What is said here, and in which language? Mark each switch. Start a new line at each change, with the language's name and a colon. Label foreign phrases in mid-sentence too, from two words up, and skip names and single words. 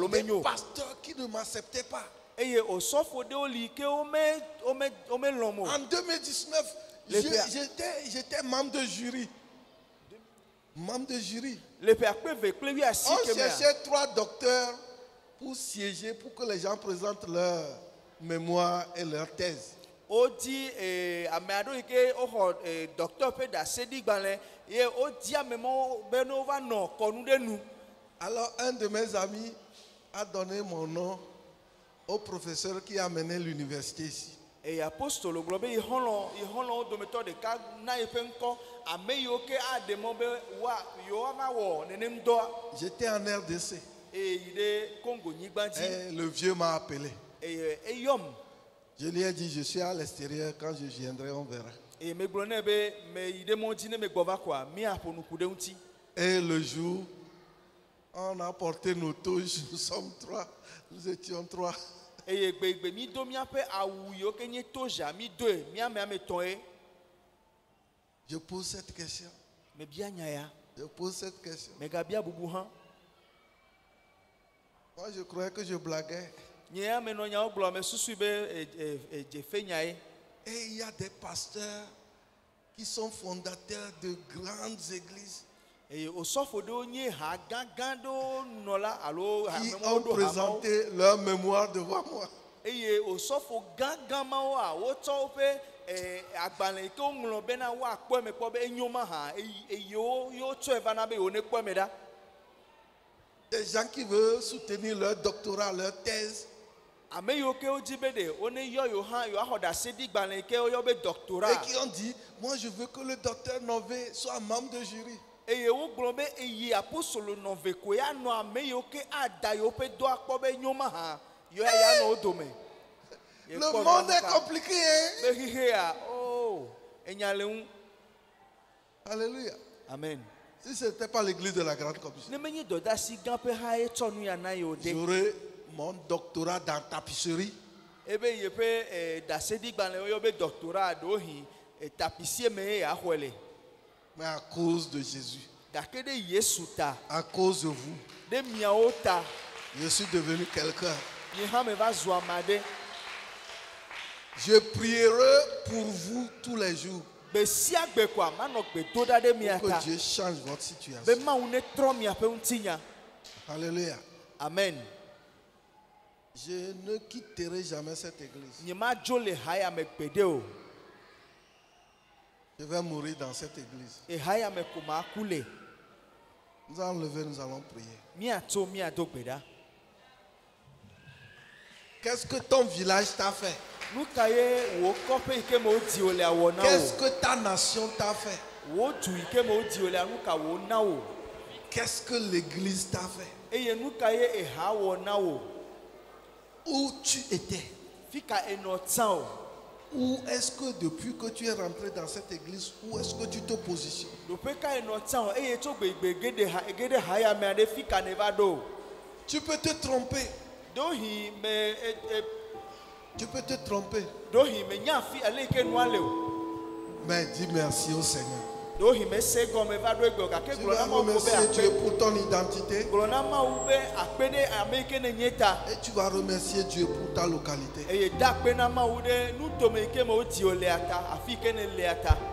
French: Et des
Ewe: menyo.
French: pasteurs qui ne m'acceptaient pas.
Ewe: Eye osɔfo ɖewo li ke womelɔm o.
French: En 2019, Les pères. j'étais membre de jury. Membre de jury.
Ewe: Le ƒe akpe ve kple wuiasi
French: On
Ewe: ke mea.
French: cherchait 3 docteurs pour siéger, pour que les gens présentent leur mémoire et leur thèse.
Ewe: Wodi ame aɖewo yi ke woxɔ dɔkitɔ ƒe ɖase ɖi gbalẽ ye wodi ame mawo be ne wova nɔ kɔnu ɖe nu.
French: Alors, un de mes amis a donné mon nom au professeur qui a mené l'université ici.
Ewe: Eye apostolo gblɔ be yixɔlɔwo dometɔ ɖeka na yeƒe ŋkɔ ame yiwo ke aɖe mɔ be yewoava wɔ nenem dɔa.
French: J'étais en RDC
Ewe: Eye yi ɖe Congo nyigba dzi.
French: et le vieux m'a appelé.
Ewe: Eye eyɔm.
French: Je lui ai dit, je suis à l'extérieur, quand je viendrai, on verra.
Ewe: Eye megblɔ nɛ be me yi ɖe mɔ dzi ne megbɔ va koa míaƒo nu ku ɖe ŋuti.
French: Et le jour, on a porté nos touches, nous sommes 3, nous étions 3.
Ewe: Eye gbegbe mi do míaƒe awu yiwo ke nye tozha mi doe míame ame etɔ̃ ye.
French: Je pose cette question,
Ewe: Mebia nya ya.
French: je pose cette question.
Ewe: Megabia bubu hã.
French: Moi, je croyais que je blaguais.
Ewe: Nye ya me nɔ nyawo gblɔ me susu be edzefe nya ye.
French: Et il y a des pasteurs qui sont fondateurs de grandes églises
Ewe: Eye osɔfo ɖewo nye ha gãgã ɖewo nɔla alo
French: qui
Ewe: amewo
French: ont
Ewe: ɖo hamawo.
French: présenté leur mémoire devant moi.
Ewe: Eye osɔfo gãgã mawo wotsɔ woƒe agbalẽ yi ke woŋlɔ bena woakpɔ eme kpɔ be enyo ma hã eye wotsɔe va na be wonekpɔ eme ɖa.
French: Des gens qui veulent soutenir leur doctorat, leur thèse.
Ewe: Ame yiwo ke wodzi be ɖe woneyɔ yewo hã yewoaxɔ ɖase ɖi gbalẽ yi ke woyɔ be
French: Et
Ewe: doctorat.
French: qui ont dit, moi je veux que le docteur Nové soit membre de jury.
Ewe: eye wo gblɔ be eye apostolo nɔve ko ya nɔ ame yiwo ke ada yiwo ƒe dɔ akpɔ be nyɔma hã yɔ ya nɔ wo dome.
French: Le monde est compliqué, hein?
Ewe: Be xixea, oh, enya le ŋu.
French: Alléluia.
Ewe: Amen.
French: Si ce n'était pas l'église de la Grande Commission,
Ewe: Ne menye dɔdasi gã ƒe hã ye tsɔ nu ya na yewo de.
French: j'aurais mon doctorat dans tapisserie.
Ewe: Ebe ye ƒe dasedigbalẽ woyɔ be doctorat ɖewo hi tapisie me ye yaxɔe le.
French: Mais à cause de Jésus,
Ewe: Gake ɖe Yesu ta,
French: à cause de vous,
Ewe: ɖe miawo ta,
French: je suis devenu quelqu'un.
Ewe: nye hã me va zu ame aɖe.
French: Je prierai pour vous tous les jours
Ewe: Gbe sia gbe koa manɔ gbe do ɖa ɖe mia
French: pour
Ewe: ta.
French: que Dieu change votre
Ewe: Be
French: situation.
Ewe: Mawu ne trɔ miaƒe ŋutinya.
French: Alléluia.
Ewe: Amen.
French: Je ne quitterai jamais cette église.
Ewe: Nye ma dzo le haya me gbeɖe o.
French: Je vais mourir dans cette église.
Ewe: Ehaya me ko ma ku le.
French: Nous allons lever, nous allons prier.
Ewe: Miato miado gbe ɖa.
French: Qu'est-ce que ton village t'a fait?
Ewe: Nu ka ye wò kɔƒe yi ke me wodi wò le awɔ na
French: Qu'est-ce
Ewe: wò?
French: que ta nation t'a fait?
Ewe: Wò du yi ke me wodi wò le nu ka wò na wò?
French: Qu'est-ce que l'église t'a fait?
Ewe: Eye nu ka ye eha wɔ na wò?
French: Où tu étais?
Ewe: Fi ka enɔ tsã o?
French: Où est-ce que depuis que tu es rentré dans cette église, où est-ce que tu te positionnes?
Ewe: Ɖoƒe ka enɔ tsã o? Eye tso gbegbe geɖe haya mea ɖe fi ka ne va ɖo?
French: Tu peux te tromper.
Ewe: Ɖohi me
French: Tu peux te tromper.
Ewe: ɖohi me nya fi ale yi ke nua le o.
French: Mais dis merci au Seigneur.
Ewe: Ɖohi me se gɔme va ɖo egbe o gake
French: Tu
Ewe: gblɔ
French: vas
Ewe: na Mawu be
French: remercier Dieu
Ewe: akpe.
French: pour ton identité.
Ewe: Gblɔ na Mawu be akpe ɖe ame yi ke ne nye ta.
French: Et tu vas remercier Dieu pour ta localité.
Ewe: Eye da akpe na Mawu ɖe nutome yi ke me wodi wò lea ta afi yi ke ne lea ta.